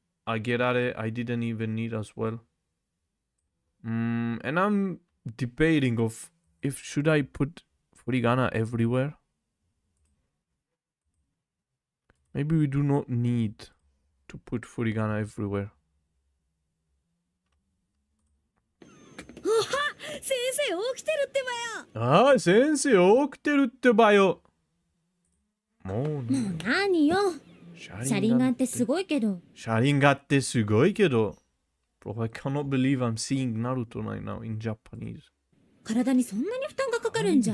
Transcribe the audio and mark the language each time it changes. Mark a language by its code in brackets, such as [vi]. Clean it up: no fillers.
[en] Agerare I didn't even need as well. And I'm debating of if should I put furigana everywhere. Maybe we do not need to put furigana everywhere. [ja] 先生起きてるってばよ。ああ、先生起きてるってばよ。もう何よ。シャリンガンってすごいけど。シャリンガンってすごいけど。 [en] Bro, I cannot believe I'm seeing Naruto right now in Japanese. [ja] 体にそんなに負担がかかるんじゃ。